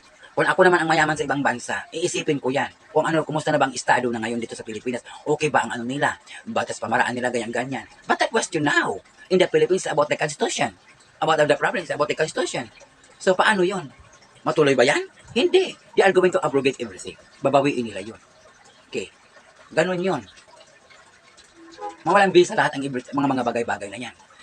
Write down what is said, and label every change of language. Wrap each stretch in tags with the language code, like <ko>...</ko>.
<tl>Kung ako naman ang mayaman sa ibang bansa, iisipin ko yan. Kumusta na bang estado na ngayon dito sa Pilipinas? Okay ba ang ano nila? Batas pamaraan nila, ganyan-ganyan.</tl> <en>But the question now, in the Philippines about the Constitution. About the problems about the Constitution.</en> <tl>So, paano yon? Matuloy ba yan? Hindi.</tl> <en>They are going to abrogate everything.</en> <tl>Babawiin nila yun. Okay. Ganun yon. Mawalang bisa lahat ang mga bagay-bagay na yan.</tl>